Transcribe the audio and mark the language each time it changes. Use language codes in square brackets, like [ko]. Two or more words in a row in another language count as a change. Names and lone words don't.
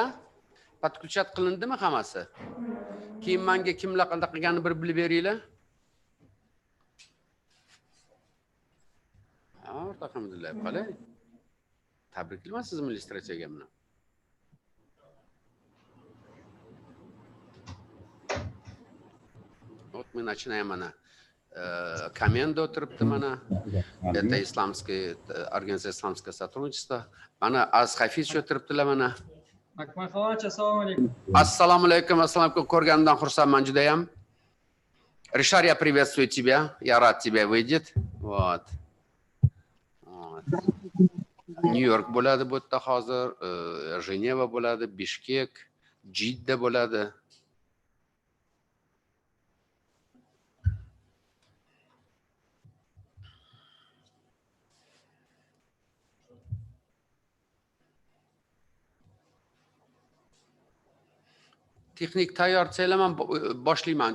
[uz] Podключат qilindimi hammasi? Keyin menga kimlar qanday qilganini bir bilib beringlar. Alhamdulillah, qalay? Tabriklayman sizni milliy strategiya bilan. [ru] Вот мы начинаем она. [uz] Команда o'tiribdi mana. [ru] Это исламское организация исламское сотрудничество. [uz] Mana Az Hafiz o'tiribdilar mana. Assalomu alaykum, ko'rganimdan xursandman juda ham. [ru] Ришар, я приветствую тебя. Я рад тебя видеть. Вот. [uz] Нью-Йорк bo'ladi bu yerda hozir, Женева bo'ladi, Bishkek, Jidda bo'ladi. Texnik tayyor desanglar, boshlayman.